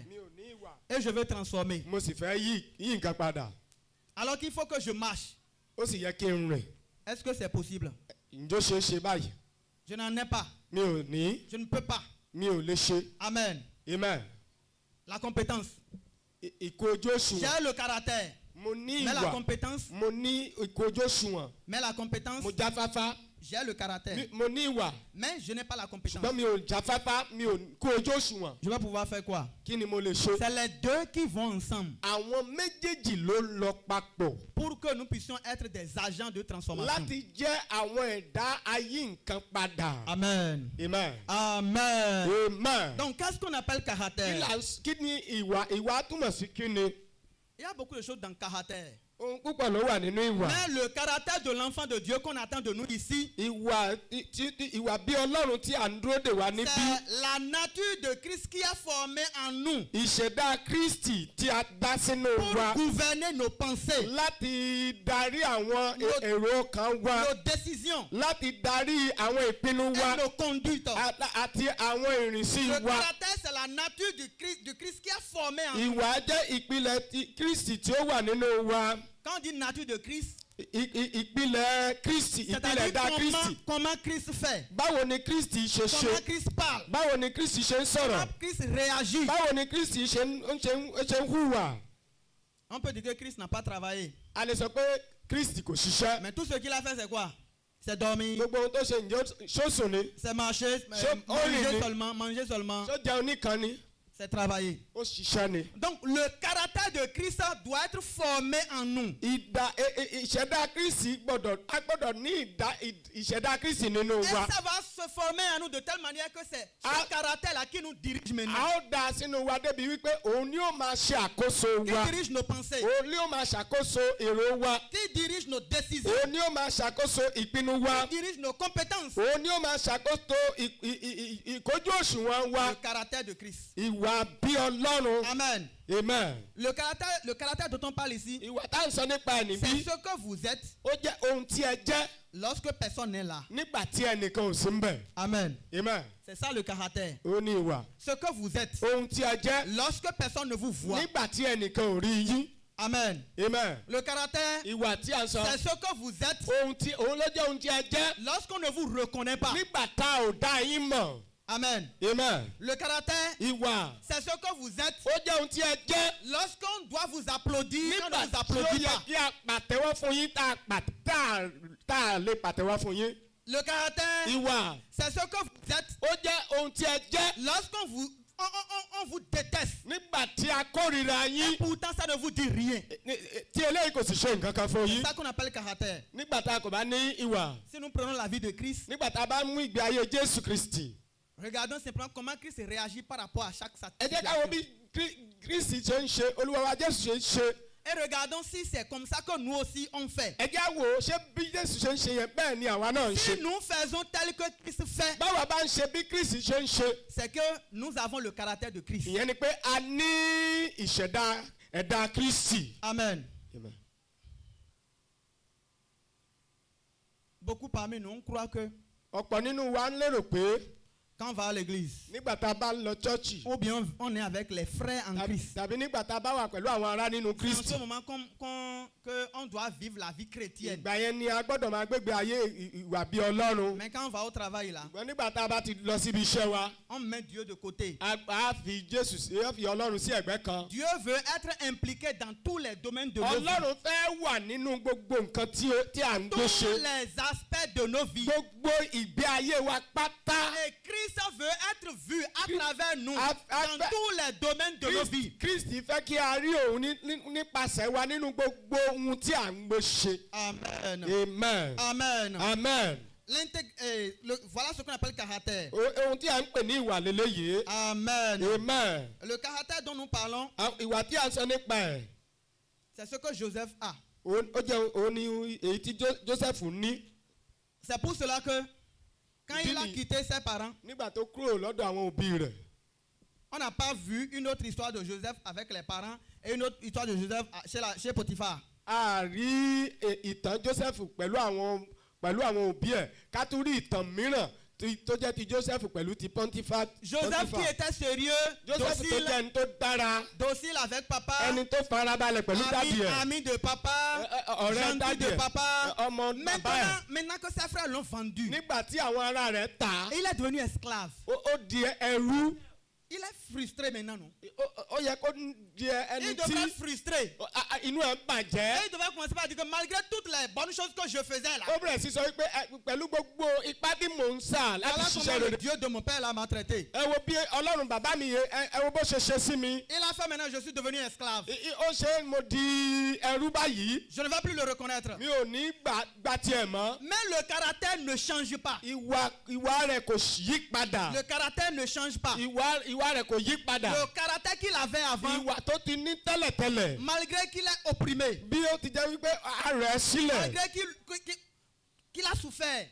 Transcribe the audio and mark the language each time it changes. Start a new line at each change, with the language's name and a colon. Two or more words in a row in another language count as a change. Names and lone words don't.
Yoruba: Mi ò ní ìwà.
French: Et je veux transformer.
Yoruba: Mo sì fẹ́ yí nǹkan padà.
French: Alors qu'il faut que je marche.
Yoruba: Ó sì yẹ kí n rìn.
French: Est-ce que c'est possible?
Yoruba: Ǹjọ́ ṣe é ṣe báyìí?
French: Je n'en ai pas.
Yoruba: Mi ò ní.
French: Je ne peux pas.
Yoruba: Mi ò lè ṣe. Amen. Amen.
French: La compétence.
Yoruba: Ìkó ojú òṣùwọ̀n.
French: J'ai le caractère.
Yoruba: Mo ní
French: Mais la
Yoruba: ìwà.
French: compétence.
Yoruba: Mo ní ìkó ojú òṣùwọ̀n.
French: Mais la compétence.
Yoruba: Mo jáfáfá.
French: J'ai le caractère.
Yoruba: Mo ní ìwà.
French: Mais je n'ai pas la compétence.
Yoruba: Ṣùgbọ́n mi ò jáfáfá, mi ò kó ojú òṣùwọ̀n.
French: Je vais pouvoir faire quoi?
Yoruba: Kí ni mo lè ṣe?
French: C'est les deux qui vont ensemble
Yoruba: Àwọn méjèèjì ló lọ papọ̀.
French: pour que nous puissions être des agents de transformation.
Yoruba: Láti jẹ́ àwọn ẹ̀dá ayé nǹkan padà. Amen. Amen. Amen. Amen.
French: Donc, qu'est-ce qu'on appelle caractère?
Yoruba: Kí ni ìwà? Ìwà túmọ̀ sí kí ni?
French: Il y a beaucoup de choses dans caractère.
Yoruba: Ohun púpọ̀ ló wà nínú ìwà.
French: Mais le caractère de l'enfant de Dieu qu'on attend de nous ici,
Yoruba: Ìwà bí Ọlọ́run tí à ń dúró dè wá níbí.
French: c'est la nature de Christ qui a formé en nous
Yoruba: Ìṣẹ̀dá Kristi tí a dá sínú
French: pour
Yoruba: wa.
French: gouverner nos pensées,
Yoruba: Láti darí àwọn èrò ọkàn wa.
French: nos décisions
Yoruba: Láti darí àwọn ìpinnu wa.
French: et nos conduites.
Yoruba: Àti àwọn ìrìnsí
French: Le
Yoruba: wa.
French: caractère, c'est la nature du Christ qui a formé en nous.
Yoruba: Ìwà jẹ́ ìpìlẹ̀ ti Kristi tí ó wà nínú wa.
French: Quand on dit nature de Christ,
Yoruba: Ìpìlẹ̀ Kristi, ìpìlẹ̀ dá
French: c'est-à-dire
Yoruba: Kristi.
French: comment Christ fait,
Yoruba: Báwo ni Kristi ṣe ṣe?
French: comment Christ parle,
Yoruba: Báwo ni Kristi ṣe ń sọ̀rọ̀?
French: comment Christ réagit.
Yoruba: Báwo ni Kristi ṣe ń hùwà?
French: On peut dire que Christ n'a pas travaillé.
Yoruba: A lè sọ pé Kristi kò ṣiṣẹ́.
French: Mais tout ce qu'il a fait, c'est quoi? C'est dormir,
Yoruba: Gbogbo ohun tó ṣe ǹjẹ́ ṣóṣùn ni?
French: c'est marcher, manger seulement,
Yoruba: Ṣó jẹun nìkan ni?
French: c'est travailler.
Yoruba: Ó ṣiṣẹ́ ni.
French: Donc le caractère de Christ doit être formé en nous.
Yoruba: Ìṣẹ̀dá Kristi a gbọ́dọ̀ ní ìṣẹ̀dá Kristi nínú
French: Et
Yoruba: wa.
French: ça va se former en nous de telle manière que c'est ce caractère-là qui nous dirige maintenant.
Yoruba: A ó dá sínú wa débi wípé òun ni ó máa ṣe àkóso
French: Qui
Yoruba: wa.
French: dirige nos pensées,
Yoruba: Òun ni ó máa ṣàkóso èrò wa.
French: qui dirige nos décisions,
Yoruba: Òun ni ó máa ṣàkóso ìpinnu wa.
French: qui dirige nos compétences.
Yoruba: Òun ni ó máa ṣàkóso ìkójú òṣùwọ̀n wa.
French: Le caractère de Christ.
Yoruba: Ìwà bí Ọlọ́run. Amen. Amen.
French: Le caractère dont on parle ici,
Yoruba: Ìwà tá à ń sọ nípa ẹ̀
French: c'est
Yoruba: níbí.
French: ce que vous êtes
Yoruba: Ó jẹ́ ohun tí ẹ jẹ́
French: lorsque personne n'est là.
Yoruba: nígbà tí ẹnìkan ò sí ń bẹ̀. Amen. Amen.
French: C'est ça le caractère.
Yoruba: Ó ní ìwà.
French: Ce que vous êtes
Yoruba: Ohun tí ẹ jẹ́
French: lorsque personne ne vous voit.
Yoruba: nígbà tí ẹnìkan ò rí yín. Amen. Amen.
French: Le caractère,
Yoruba: Ìwà tí a ń sọ.
French: c'est ce que vous êtes
Yoruba: Òun ló jẹ́ ohun tí ẹ jẹ́
French: lorsqu'on ne vous reconnaît pas.
Yoruba: nígbà tá ò dá yín mọ̀. Amen. Amen.
French: Le caractère,
Yoruba: Ìwà.
French: c'est ce que vous êtes
Yoruba: Ó jẹ́ ohun tí ẹ jẹ́
French: lorsqu'on doit vous applaudir, on
Yoruba: nígbà
French: ne vous
Yoruba: tí ó
French: applaudit
Yoruba: yẹ
French: pas.
Yoruba: kí a pàtẹ́wọ́ fún yín tá a lè pàtẹ́wọ́ fún yín.
French: Le caractère,
Yoruba: Ìwà.
French: c'est ce que vous êtes
Yoruba: Ó jẹ́ ohun tí ẹ jẹ́
French: lorsqu'on vous, on vous déteste.
Yoruba: nígbà tí a kórìíra yín.
French: Pourtant, ça ne vous dit rien.
Yoruba: Tí eléyìí kò sì ṣe nǹkan kan fún
French: C'est
Yoruba: yín.
French: ça qu'on appelle caractère.
Yoruba: Nígbà tá a kò bá ní ìwà.
French: Si nous prenons la vie de Christ,
Yoruba: Nígbà tá a bá mú ìgbé ayé Jésù Kristi.
French: regardons simplement comment Christ réagit par rapport à chaque
Yoruba: Ẹ jẹ́ ká wo
French: situation.
Yoruba: bí Kristi ṣe ń ṣe, Olúwa wa Jésù ṣe ń ṣe.
French: Et regardons si c'est comme ça que nous aussi on fait.
Yoruba: Ẹ jẹ́ wò ó, ṣé bí Jésù ṣe ń ṣe yẹn bẹ́ẹ̀ ni àwa náà ń
French: Si
Yoruba: ṣe.
French: nous faisons tel que Christ fait,
Yoruba: Báwa bá ń ṣe bí Kristi ṣe ń ṣe.
French: c'est que nous avons le caractère de Christ.
Yoruba: Ìyẹn ni pé a ní ìṣẹ̀dá ẹ̀dá Kristi. Amen. Amen.
French: Beaucoup parmi nous, on croit que
Yoruba: Ọ̀pọ̀ nínú wa ń lérò pé
French: quand on va à l'église,
Yoruba: nígbà tá a bá ń lọ chọ́ọ̀chì
French: ou bien on est avec les frères en Christ,
Yoruba: tàbí nígbà tá a bá wà pẹ̀lú àwọn ará nínú
French: c'est en
Yoruba: Kristi.
French: ce moment qu'on doit vivre la vie chrétienne.
Yoruba: Ìgbà yẹn ni a gbọ́dọ̀ máa gbégbé ayé ìwà bí Ọlọ́run.
French: Mais quand on va au travail là,
Yoruba: Ṣùgbọ́n nígbà tá a bá ti lọ síbi iṣẹ́ wa,
French: on met Dieu de côté.
Yoruba: A fi Jésù sí, a fi Ọlọ́run sí ẹ̀gbẹ́ kan.
French: Dieu veut être impliqué dans tous les domaines de nos vies.
Yoruba: Ọlọ́run fẹ́ wà nínú gbogbo nǹkan tí à ń gbé
French: Tous
Yoruba: ṣe.
French: les aspects de nos vies.
Yoruba: Gbogbo ìgbé ayé wa pátá.
French: Et Christ veut être vu à travers nous dans tous les domaines de nos vies.
Yoruba: Kristi fẹ́ kí a rí òun nípasẹ̀ wa nínú gbogbo ohun tí à ń gbé ṣe. Amen. Amen. Amen. Amen.
French: Voilà ce qu'on appelle caractère.
Yoruba: Ohun tí a ń pè ní ìwà lélẹ́yìí. Amen. Amen.
French: Le caractère dont nous parlons,
Yoruba: ìwà tí a sọ nípa ẹ̀.
French: c'est ce que Joseph a.
Yoruba: Ó jẹ́ òun ni èyí tí Joseph ní.
French: C'est pour cela que quand il a quitté ses parents,
Yoruba: nígbà tó kúrò lọ́dọ̀ àwọn òbí rẹ̀.
French: on n'a pas vu une autre histoire de Joseph avec les parents et une autre histoire de Joseph chez Potiphar.
Yoruba: A rí ìtàn Joseph pẹ̀lú àwọn òbí ẹ̀, ká tún rí ìtàn mìíràn tó jẹ́ ti Joseph pẹ̀lú ti Potiphar.
French: Joseph qui était sérieux,
Yoruba: Joseph tó jẹ́ ẹni tó dára,
French: docile avec papa,
Yoruba: ẹni tó farabalẹ̀ pẹ̀lú dádì ẹ̀,
French: ami de papa,
Yoruba: ọ̀rẹ́
French: gentil de papa.
Yoruba: ọmọ bàbá ẹ̀.
French: Maintenant que ses frères l'ont vendu,
Yoruba: Nígbà tí àwọn ará rẹ̀ tà,
French: il est devenu esclave.
Yoruba: ó di ẹrú.
French: Il est frustré maintenant, non?
Yoruba: Ó yẹ kó di ẹni
French: Il
Yoruba: tí
French: devrait être frustré.
Yoruba: inú ẹ̀ bàjẹ́.
French: Et il devrait commencer par dire que malgré toutes les bonnes choses que je faisais là,
Yoruba: Ó bẹ̀rẹ̀ sí sọ wípé pẹ̀lú gbogbo ipá tí mò ń sà láti
French: voilà
Yoruba: ṣiṣẹ́
French: comment le
Yoruba: rere.
French: Dieu de mon père là m'a traité.
Yoruba: Ẹ wo bí Ọlọ́run bàbá mi yẹ, ẹ wo bó ṣe ṣe sí mi.
French: Il a fait maintenant, je suis devenu esclave.
Yoruba: Ó ṣe mo di ẹrú báyìí.
French: Je ne vais plus le reconnaître.
Yoruba: Mi ò ní gbà tiẹ̀ mọ́.
French: Mais le caractère ne change pas.
Yoruba: Ìwà rẹ̀ kò yí padà.
French: Le caractère ne change pas.
Yoruba: Ìwà rẹ̀ kò yí padà.
French: Le caractère qu'il avait avant,
Yoruba: Ìwà tó ti ní tẹ́lẹ̀tẹ́lẹ̀.
French: malgré qu'il est opprimé,
Yoruba: Bí ó ti jẹ́ wípé a rẹ̀ sílẹ̀.
French: malgré qu'il a souffert,